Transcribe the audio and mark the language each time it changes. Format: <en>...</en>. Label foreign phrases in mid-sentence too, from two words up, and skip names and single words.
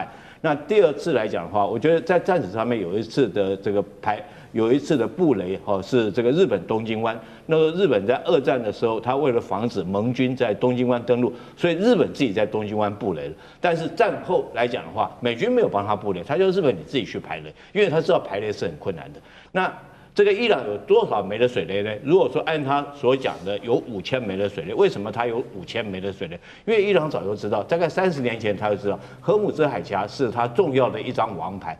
<zh>那第二次來講的話，我覺得在戰史上面有一次的這個有一次的布雷哈，是這個日本東京灣。那個日本在二戰的時候，他為了防止盟軍在東京灣登陸，所以日本自己在東京灣布雷了。但是戰後來講的話，美軍沒有幫他布雷，他就日本你自己去排雷，因為他知道排雷是很困難的。那這個伊朗有多少枚的水雷呢？如果說按他所講的有5000枚的水雷，為什麼他有5000枚的水雷？因為伊朗早就知道，大概30年前他就知道，荷姆茲海峽是他重要的一張王牌。</zh>